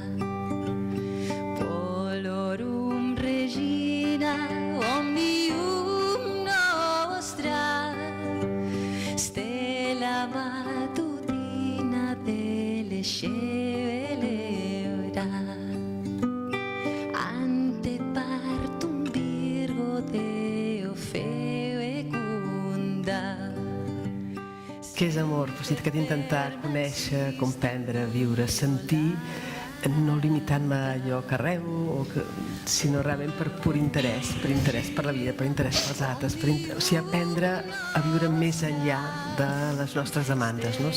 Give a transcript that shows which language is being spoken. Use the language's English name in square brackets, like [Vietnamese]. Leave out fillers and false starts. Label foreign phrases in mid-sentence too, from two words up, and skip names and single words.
[Latin] Polorum Regina omnium nostra, stella matutina delle celebra. Ante partum Virgo Deo fecunda. [Catalan] Què és amor? Pues, que d'intentar conèixer, comprendre, viure, sentir, no limitant-me a allò que arreu, sinó realment per pur interès per la vida, per interès pels altres, o sigui, aprendre a viure més enllà de les nostres demandes, no?